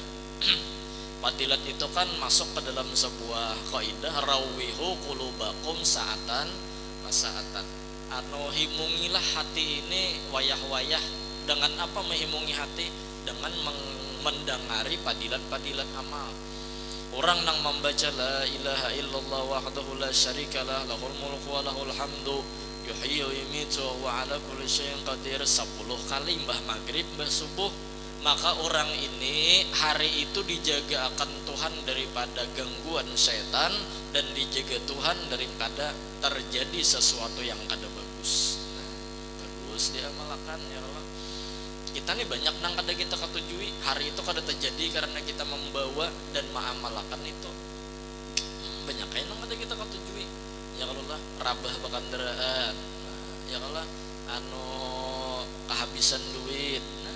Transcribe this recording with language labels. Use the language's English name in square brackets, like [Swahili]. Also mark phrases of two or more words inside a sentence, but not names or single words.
[Banjar] Padilat itu kan masuk ke dalam sebuah kaidah [Arabic] روحوا قلوبكم ساعة فساعة. [Banjar] Himungilah hati ini wayah-wayah dengan apa menghimungi hati? Dengan mendengari padilat-padilat amal. Orang yang membaca [Arabic] لا إله إلا الله وحده لا شريك له له الملك وله الحمد يحيي ويميت وعلى كل شيء قدير [Banjar] 10 kali mbah maghrib mbah subuh, maka orang ini hari itu dijaga akan Tuhan daripada gangguan setan dan dijaga Tuhan daripada terjadi sesuatu yang kada bagus. Nah, bagus diamalkan ya Allah. Kita nih banyak nang kada kita ketujui, hari itu kada terjadi karena kita membawa dan mengamalkan itu. Banyak kayak nang kada kita ketujui. Ya Allah, rabah bakandaraan. Nah, ya Allah, kehabisan duit.